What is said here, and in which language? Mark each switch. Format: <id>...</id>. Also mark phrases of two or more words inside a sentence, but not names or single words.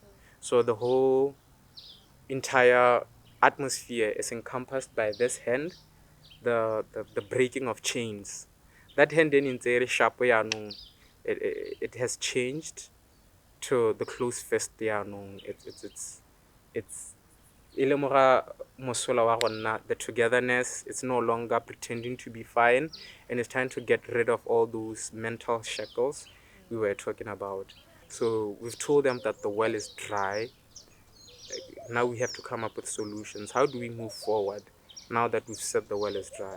<en>So the whole entire atmosphere is encompassed by this hand, the breaking of chains. That hand in sharp it has changed to the close fist yaanong.</en> <tn>It's e lemoga mosola wa gonna,</tn> <en>the togetherness. It's no longer pretending to be fine, and it's trying to get rid of all those mental shackles we were talking about. So we've told them that the well is dry. Now we have to come up with solutions. How do we move forward now that we've said the well is dry?</en>